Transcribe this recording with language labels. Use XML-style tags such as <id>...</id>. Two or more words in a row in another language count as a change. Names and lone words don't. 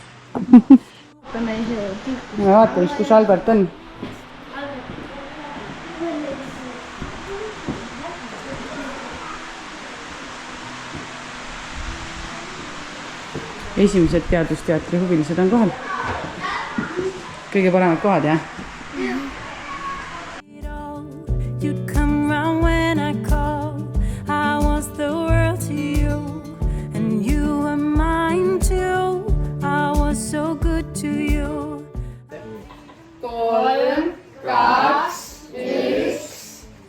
<et>Vaatame, kus Albert on. Esimesed teadusteatri huvilised on kohal. Kõige paremad kohad, jah?</et> <en>You'd come round when I called. I was the world to you, and you were mine too. I was so good to you. 3, 2, 1.</en>